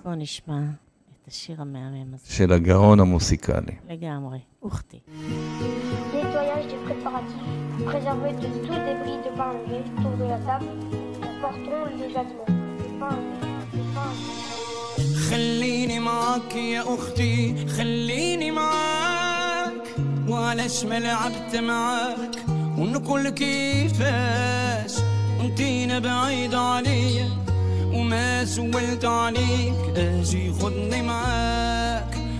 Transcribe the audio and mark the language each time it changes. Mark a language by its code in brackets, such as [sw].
[he] בוא נשמע את השיר המהמם הזה. של הגאון המוסיקלי. לגמרי, אוכתי. [fr] Nettoyage des préparatifs. Préserver de tout débris de pain levé autour de la table. Portons les aliments. Les pains [ar] خليني معاك يا أختي خليني معاك وعلاش ما لعبت معاك ونقول كيفاش وانتينا بعيد عليا وما سولت عليك اجي خدني معاك